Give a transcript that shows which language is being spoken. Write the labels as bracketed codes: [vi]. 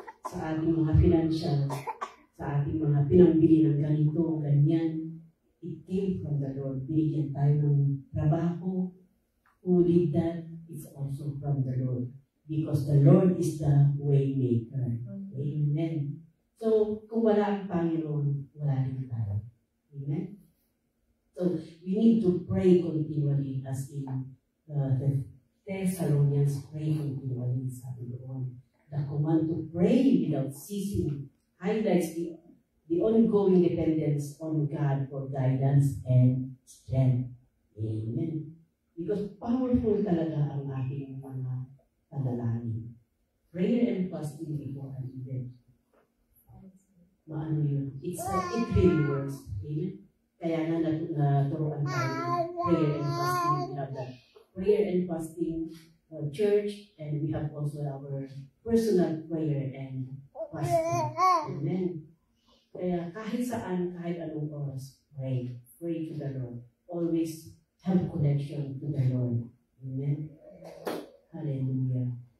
[tl] Sa ating mga financial, sa ating mga pinambili ng ganito, ganyan, [en] it came from the Lord. [tl] Binigyan tayo ng trabaho. [en] Who did that? It's also from the Lord. Because the Lord is the way maker. Amen. [tl] So, kung wala ang Panginoon, wala rin tayo. Amen? [en] So, we need to pray continually as in the Thessalonians pray continually, [tl] sabi doon. [en] The command to pray without ceasing highlights the ongoing dependence on God for guidance and strength. Amen. [tl] Because powerful talaga ang ating mga panalangin. [en] Prayer and fasting before an event. [tl] Maano yun? [en] It really works. Amen? [tl] Kaya nga naturuan tayo ng prayer and fasting. [en] We have that prayer and fasting church, and we have also our personal prayer and fasting. Amen? [tl] Kaya kahit saan, kahit anong oras, pray. [en] Pray to the Lord. Always have connection to the Lord. Amen? Hallelujah.